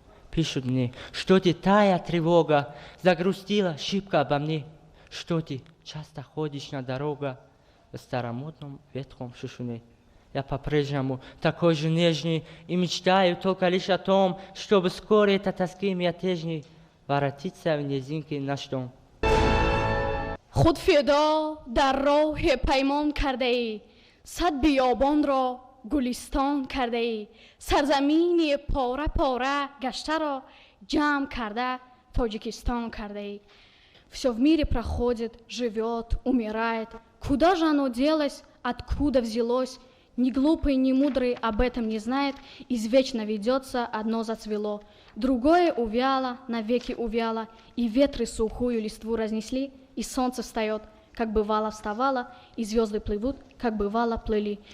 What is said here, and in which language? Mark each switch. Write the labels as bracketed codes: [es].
[ru] Пишут мне, что ты тая тревога загрустила шибко обо мне, что ты часто ходишь на дорогу в старомодном ветхом шушуне. Я по-прежнему такой же нежный и мечтаю только лишь о том, чтобы вскоре эта тоски мятежней воротиться в низинки наш дом. [fa] خود فدا در راه پیمان کرده ای، صد بیابان را گلستان کرده ای، سرزمین پاره پاره گشته را جمع کرده تاجیکستان کرده ای. [ru] Все в мире проходит, живет, умирает. Куда же оно делось, откуда взялось? Ни глупый, ни мудрый об этом не знает. Извечно ведется, одно зацвело, другое увяло, навеки увяло, и ветры сухую листву разнесли, и солнце встает, как бывало вставало, и звезды плывут, как бывало плыли.